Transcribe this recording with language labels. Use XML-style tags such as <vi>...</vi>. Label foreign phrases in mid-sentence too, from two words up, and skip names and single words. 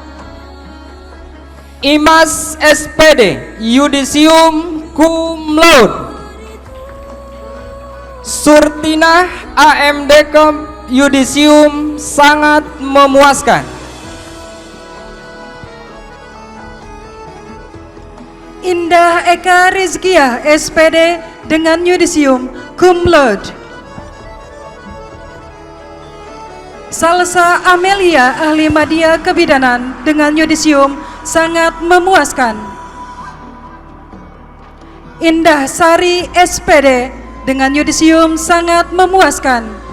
<id>Imas, SPD, yudisium</id> <la>cum laude.</la> <id>Surtinah AMD Cup, yudisium sangat memuaskan. Indah Eka Rizkia, SPD, dengan yudisium</id> <la>cum laude.</la> <id>Salsa Amelia, ahli media kebidanan, dengan yudisium sangat memuaskan. Indah Sari, SPD, dengan yudisium sangat memuaskan.</id>